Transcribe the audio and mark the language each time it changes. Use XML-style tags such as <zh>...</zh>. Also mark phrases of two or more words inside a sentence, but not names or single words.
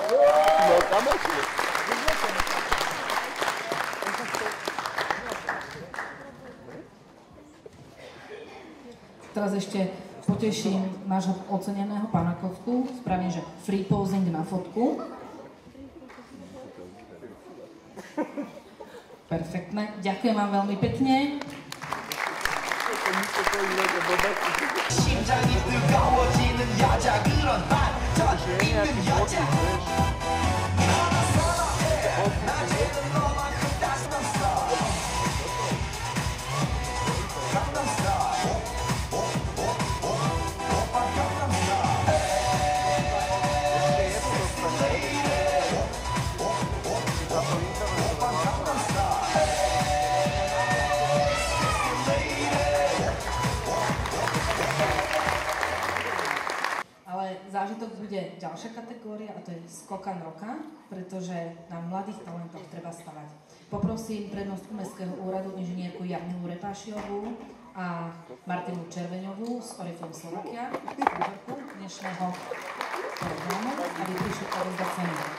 <sk>Teraz ešte poteším nášho oceneného pána Kocku. Spravím, že</sk> <en>free posing</en> <sk>na fotku. Perfektné. Ďakujem vám veľmi pekne.</sk> <ko>심장이 뜨거워지는 여자 그런 반전 있는 여자 너나 선호해 낮에는 너만큼 따스한 써 강남 스타일 오빠 강남 스타일</ko> <en>sexy lady</en> <ko>오빠 강남 스타일</ko> <en>sexy lady</en> <sk>bude ďalšia kategória a to je skokan roka, pretože na mladých talentoch treba stavať. Poprosím prednostku Mestského úradu inžinierku Jarmilu Repášiovú a Martinu Červeňovú z Oriflame Slovakia, autorku dnešného programu, aby prišli odovzdať cenu.</sk>